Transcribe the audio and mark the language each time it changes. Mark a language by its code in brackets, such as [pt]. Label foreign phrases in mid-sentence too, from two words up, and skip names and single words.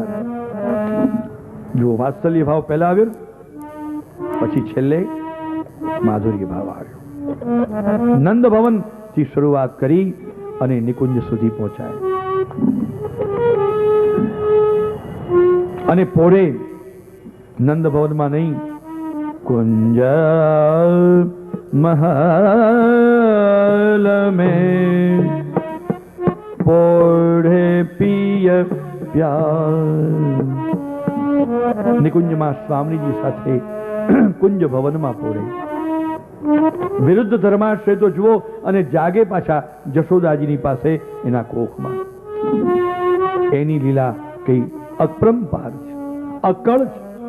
[gu] જો વાત્સલ્ય ભાવ પહેલા આવ્યો, પછી છેલ્લે માધુર્ય ભાવ આવ્યો. નંદ ભવન થી શરૂઆત કરી અને નિકુંજ સુધી પહોંચાય. અને પોળે નંદ ભવનમાં નહીં, [hi] कुंज महल में पोढ़े पिय प्यार। [gu] નિકુંજમાં સ્વામીજી સાથે કુંજ ભવનમાં પોળે વિરુદ્ધ ધર્માશ્રય તો જુઓ અને જાગે પાછા જશોદાજીની પાસે એના કોખમાં. એની લીલા કઈ અપરંપાર છે, અકળ છે.